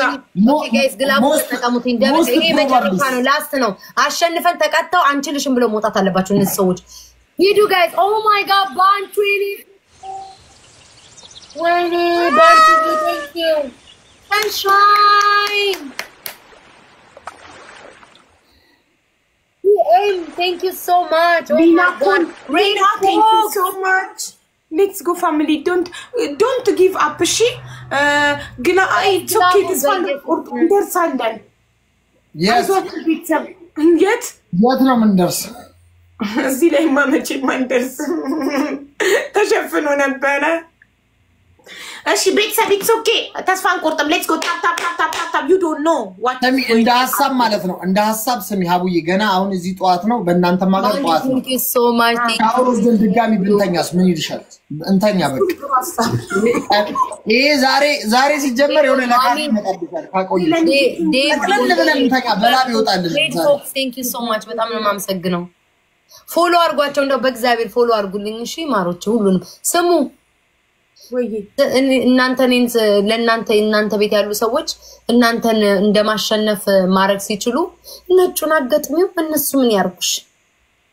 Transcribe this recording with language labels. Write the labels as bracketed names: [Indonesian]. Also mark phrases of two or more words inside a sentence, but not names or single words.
[Amharic] ጋይስ ግላቡ ተጠቀሙት። እንደዚህ ይሄ መጨረሻ ነው ላስት ነው። አሸንፈን ተቀጣው አንችልሽም ብለው መውጣት አለባቸው እነዚህ ሰዎች። ሂዱ ጋይስ። [English] Oh my God [Amharic] ባንቹ ወይኔ ባንቹ [English] thank you [Amharic] ሰንሻይን [English] thank you so much. Oh my God. Rina, thank you so much. Let's go family. Don't give up. She it's okay. This one understand. Yes. Yet [Amharic] ነው ምንደርስ እዚህ ላይ ማመቼ ማንደርስ ተሸፍኖ ነበረ። እሺ ቤተሰብ [English] it's okay. [Amharic] ተስፋን ቆርጠም [English] let's go tap tap tap tap tap. You don't know what [Amharic] እንደ ሐሳብ ማለት ነው። እንደ ሐሳብ ስሚ ሀቡዬ ገና አሁን እዚህ ጠዋት ነው በእናንተ ማገር ጠዋት ነው። [English] Thank you so much. [Amharic] አውሮስ ድጋሚ ብንተኛስ ምን ይልሻል? እንተኛ በቃ ይሄ ዛሬ ሲጀመር የሆነ ነገር ይመጣብሻል። ካቆየሽ ጠቅለል ብለን እንተኛ በላብ ይወጣልን። [English] Thank you so much. [Amharic] በጣም ነው የማመሰግነው። ፎሎ አድርጓቸው እንደው በእግዚአብሔር ፎሎ አድርጉልኝ እሺ ማሮች ሁሉንም ስሙ። እናንተ ቤት ያሉ ሰዎች እናንተን እንደማሸነፍ ማረግ ሲችሉ ነጩን አገጥሚው እነሱ ምን ያርጉሽ?